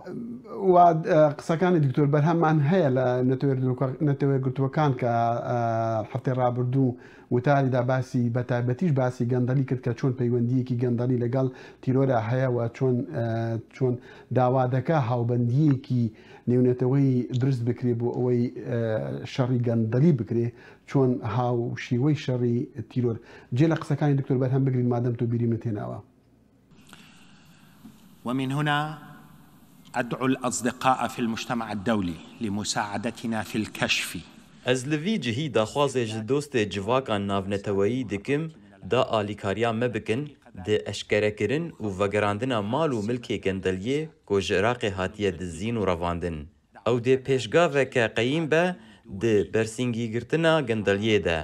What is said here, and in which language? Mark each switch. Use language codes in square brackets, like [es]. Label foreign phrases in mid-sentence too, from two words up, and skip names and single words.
[ckb] و قسەکانی دکتۆر بەرهەممان هەیە لە نەتەوەرگرتوەکان کە هەفتەی ڕابردوو وتاریدا باسی بەتایبەتیش باسی گەندەلی کرد کە چۆن پەیوەندیەکی گەندەلی لەگەڵ تیرۆرە هەیە و چۆن داوا دەکا هاوبەندیەکی نێونەتەوەی درست بکرێ بۆ ئەوەی شەڕی گەندەلی بکرێ چۆن هاوشیوەی شەڕی تیرۆر جێ لە قسەکانی دکتۆر بەرهەم بگرین مادەم تۆ بیری من تێناوە. [ar] ومن هنا أدعو الأصدقاء في المجتمع الدولي لمساعدتنا في الكشف. [ku] Ez li vî cihî daxwazê ji dostê civakan navneteweyî dikim da alîkariya me bikin di eşkerekirin û vegerandina mal û milkê gendeliyê ku ji Iraqê hatiye dizîn û revandin. Ew dê pêşgaveke qeyîm be di bersîngîgirtina gendeliyê de.